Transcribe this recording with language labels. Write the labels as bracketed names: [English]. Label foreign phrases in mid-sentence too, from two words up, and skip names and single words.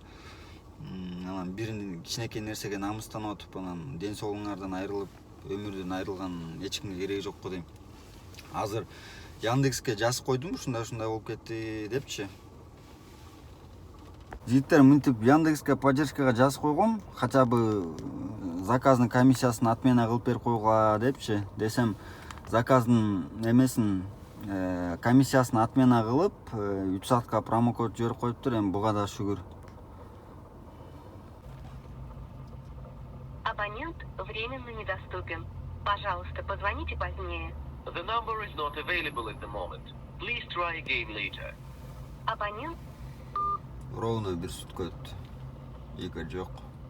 [Kyrgyz] Анан бир кичинекей нерсеге намыстанып атып, анан ден соолугуңардан айрылып, өмүрдөн айрылган эч кимге кереги жок го дейм. Азыр Яндекске жазып койдум, ушундай болуп кетти депчи. Жигиттер, мынтип Яндекске поддержкага жазып койгом, [Russian] хотя бы [Kyrgyz] заказдын комиссиясын отмена кылып берип койгула депчи. Десем, заказдын эмесин комиссиясын отмена кылып, 3 саатка промокод жиберип коюптур. Эми буга да шүгүр. [Russian] Абонент временно недоступен. Пожалуйста, позвоните позднее. [English] The number is not available at the moment. Please try again later. [Russian] Абонент ровно 1 сутка [Kyrgyz] өттү. Эки жок.